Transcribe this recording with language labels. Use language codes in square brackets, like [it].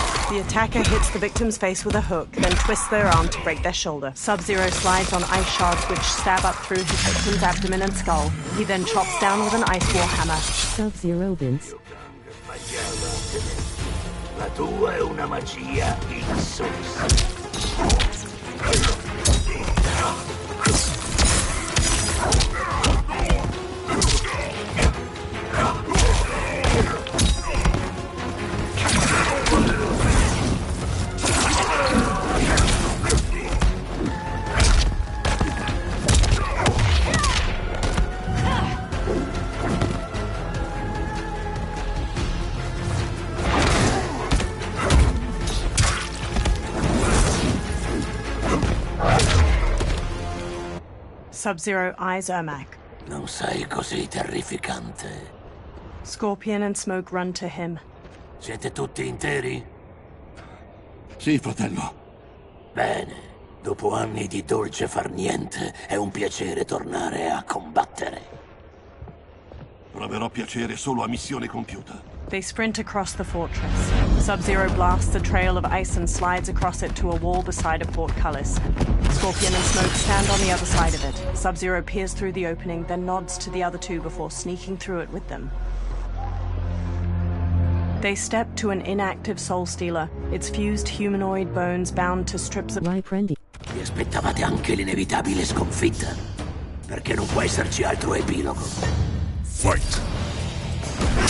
[en] The attacker hits the victim's face with a hook, then twists their arm to break their shoulder. Sub-Zero slides on ice shards which stab up through his victim's abdomen and skull. He then chops down with an ice war hammer. [it] Sub-Zero Vince. La tua è una magia insolita. [en] Sub-Zero eyes Ermac. [it] Non sei così terrificante. [en] Scorpion and Smoke run to him. [it] Siete tutti interi? Sì, fratello. Bene. Dopo anni di dolce far niente, è un piacere tornare a combattere. Proverò piacere solo a missione compiuta. [en] They sprint across the fortress. Sub-Zero blasts a trail of ice and slides across it to a wall beside a portcullis. Scorpion and Smoke stand on the other side of it. Sub-Zero peers through the opening, then nods to the other two before sneaking through it with them. They step to an inactive Soul Stealer, its fused humanoid bones bound to strips of... [it] Vi aspettavate anche l'inevitabile sconfitta? Perché non può esserci altro epilogo. [en] Fight!